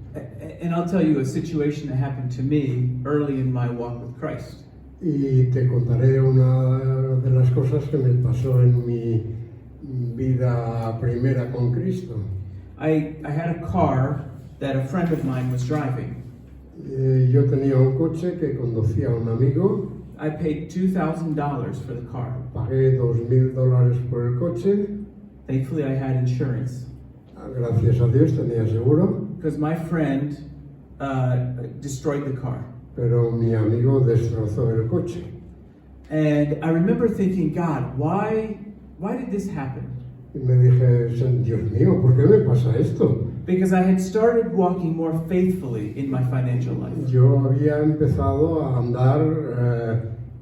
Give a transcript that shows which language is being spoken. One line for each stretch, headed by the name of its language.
English: And I'll tell you a situation that happened to me early in my walk with Christ.
Spanish: Y te contaré una de las cosas que me pasó en mi vida primera con Cristo.
English: I had a car that a friend of mine was driving.
Spanish: Yo tenía un coche que conducía un amigo,
English: I paid $2,000 for the car.
Spanish: pagué $2,000 por el coche,
English: Thankfully, I had insurance
Spanish: gracias a Dios tenía seguro,
English: because my friend destroyed the car.
Spanish: pero mi amigo destrozó el coche.
English: And I remember thinking, God, why did this happen?
Spanish: Y me dije, Dios mío, ¿por qué me pasa esto?
English: Because I had started walking more faithfully in my financial life.
Spanish: Yo había empezado a andar